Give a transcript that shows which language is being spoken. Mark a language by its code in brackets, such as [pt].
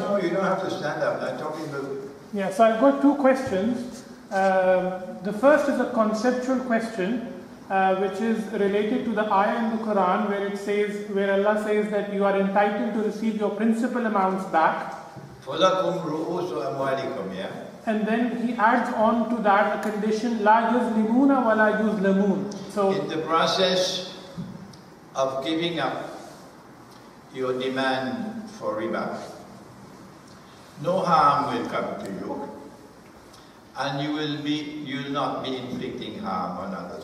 [en] No, you don't have to stand up. I'm talking about... Yeah, so I've got two questions. The first is a conceptual question, which is related to the ayah in the Quran where Allah says that you are entitled to receive your principal amounts back. [ar] فَلَكُمْ رُؤُوسُ أَمْوَالِكُمْ, yeah? [en] And then he adds on to that a condition, [ar] لَا يُظْلِمُونَ وَلَا يُظْلَمُونَ. [en] So in the process of giving up your demand for riba, no harm will come to you, and you will not be inflicting harm on others.